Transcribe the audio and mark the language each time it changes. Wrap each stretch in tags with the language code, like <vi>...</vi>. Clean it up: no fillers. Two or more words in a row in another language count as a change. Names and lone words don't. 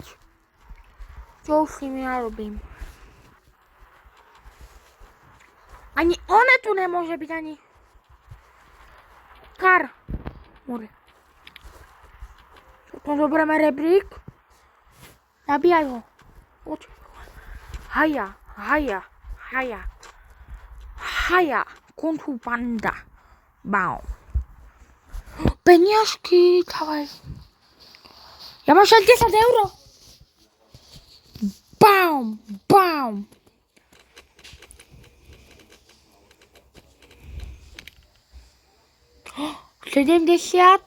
<sk>Čo už s nimi narobím. Ani one tu nemôže byť, ani Kar. More. Potom zoberieme rebrík. Nabíjaj ho. Poď. Haja, haja, haja. Haja. Kung Fu Panda. Bam. Peniažky, dávaj. Ja mám 60 €. Bam, bam. Oh, 70.</sk>